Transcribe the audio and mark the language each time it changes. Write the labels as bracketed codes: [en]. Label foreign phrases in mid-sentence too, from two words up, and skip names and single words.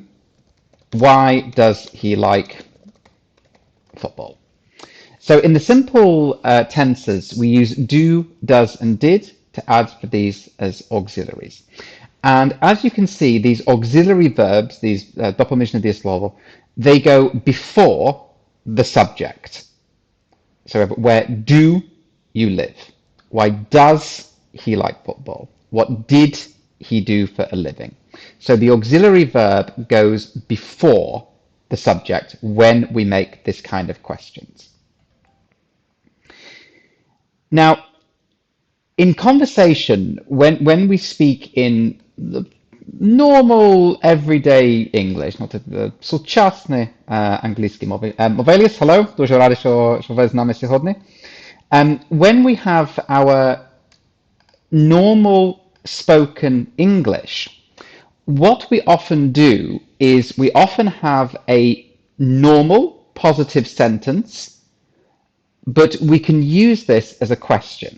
[en] Why does he like football? So in the simple tenses, we use do, does, and did to add for these as auxiliaries. And as you can see, these auxiliary verbs, these [uk] допоміжне дієслово, [en] they go before the subject. So where do you live? Why does he like football? What did he do for a living? So the auxiliary verb goes before the subject when we make this kind of questions. Now, in conversation, when we speak in the normal everyday English, not the [uk] сучасне англійській мові. Movelius, hello, дуже радий, що ви з нами сьогодні. [en] When we have our normal spoken English, what we often do is we often have a normal positive sentence, but we can use this as a question.